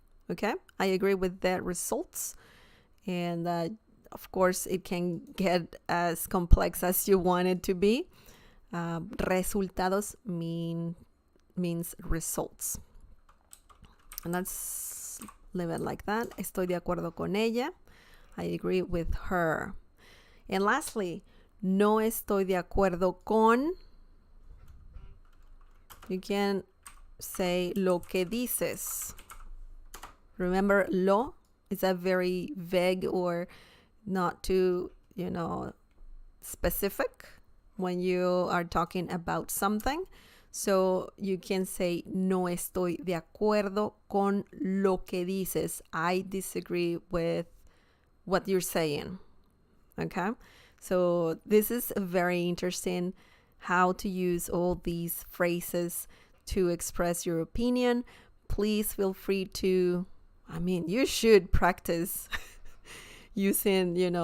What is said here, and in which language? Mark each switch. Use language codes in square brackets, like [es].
[en] Okay, I agree with the results, and of course it can get as complex as you want it to be. Resultados means results, and let's leave it like that. [es] Estoy de acuerdo con ella. [en] I agree with her. And lastly, [es] no estoy de acuerdo con. [en] You can say [es] lo que dices. [en] Remember, lo is a very vague or not too, specific when you are talking about something. So you can say, [es] no estoy de acuerdo con lo que dices. [en] I disagree with what you're saying. Okay? So this is very interesting how to use all these phrases to express your opinion. Please feel free to, you should practice using,